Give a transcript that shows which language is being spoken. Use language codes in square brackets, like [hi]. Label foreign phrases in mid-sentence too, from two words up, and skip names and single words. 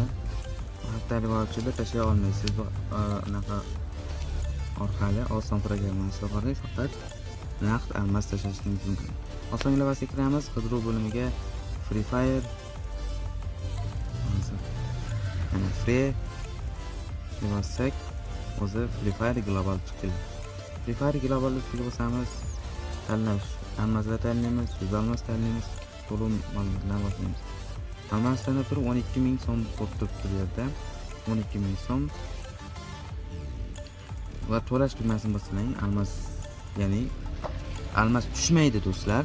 [uz] Haftalik voucherlar tashlay olmaysiz. Bu anaqa orqali oson programma orqali faqat naqd almas tashlashingiz mumkin. Oson ilovasiga kiramiz. Qidiruv bo'limiga Free Fire ana free demosak, o'zi Free Fire global chiqdi. Free Fire global ustiga bosamiz. Tanlash, almaslar tanlaymiz, almas tanlaymiz, to'lov ma'lumotlarni bosamiz. Almasdan turib 12.000 so'm bo'lib turibdi bu yerda. 12.000 so'm. Va to'lash tugmasini bosing. Almas, ya'ni almas tushmaydi do'stlar.